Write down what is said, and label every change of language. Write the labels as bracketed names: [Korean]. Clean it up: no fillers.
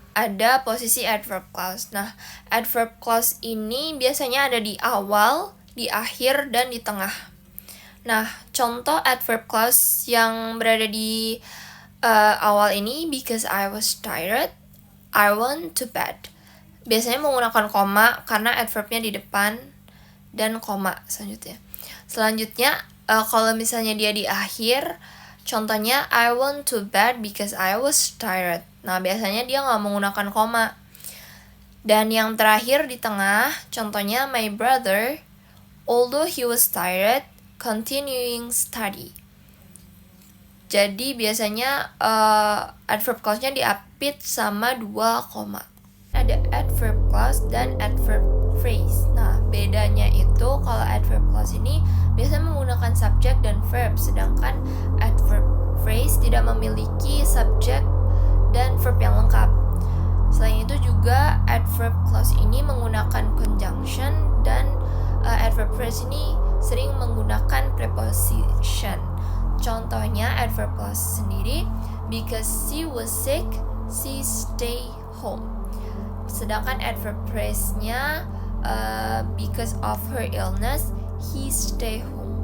[Indonesian] Ada posisi adverb clause. Nah, adverb clause ini biasanya ada di awal, di akhir, dan di tengah. Nah, contoh [English] adverb clause [Indonesian] yang berada di awal ini, [English] because I was tired, I went to bed. [Indonesian] Biasanya menggunakan koma karena adverbnya di depan, dan koma selanjutnya. Selanjutnya, kalau misalnya dia di akhir, contohnya [English] I went to bed because I was tired. [Indonesian] Nah, biasanya dia nggak menggunakan koma. Dan yang terakhir di tengah, contohnya [English] my brother, although he was tired, continuing study. [Indonesian] Jadi biasanya adverb clause-nya diapit sama 2 koma. Ada adverb clause dan adverb phrase. Nah, bedanya itu kalau adverb clause ini biasanya menggunakan subject dan verb, sedangkan adverb phrase tidak memiliki subject dan verb yang lengkap. Selain itu juga adverb clause ini menggunakan conjunction, dan adverb phrase ini sering menggunakan preposition. Contohnya [English] adverb clause [Indonesian] sendiri, [English] because she was sick, she stay home. [Indonesian] Sedangkan [English] adverb phrase-nya because of her illness, he stay home.